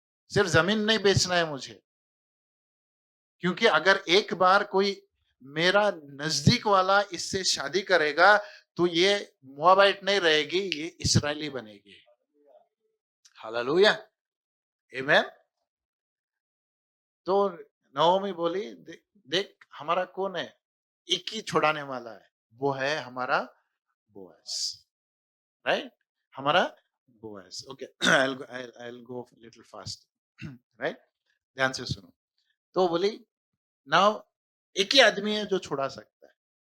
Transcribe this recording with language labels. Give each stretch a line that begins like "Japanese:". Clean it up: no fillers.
Hindi: सिर्फ जमीन नहीं बेचना है मुझे, क्योंकि अगर एक बार कोई मेरा नजदीक वाला इससे शादी करेगा, तो ये मोआबाइट नहीं रहेगी, ये इस्राएली बनेगी। हालेलुया, आमेन। तो नओमी बोली, देख हमारा कौन है, एक ही छुड़ाने वाला है, वो है हमारा बोअज, राइट? हमारा Boaz, okay.
English: I'll go little fast, right?
Hindi: ध्यान से सुनो। तो बोली,
English: now
Hindi: एक ही आदमी है जो छुड़ा सकता है।